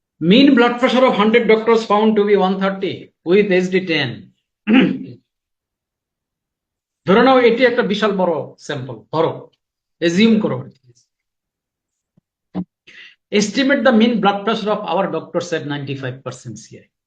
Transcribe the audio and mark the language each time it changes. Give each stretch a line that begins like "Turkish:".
English: mean blood pressure of 100 doctors found to be 130 with HD10.
Bangla: ধরে নাও এটি একটা বিশাল বড় স্যাম্পল, ধরো এজিউম করো।
English: estimate the mean blood pressure of our doctors at 95% CI.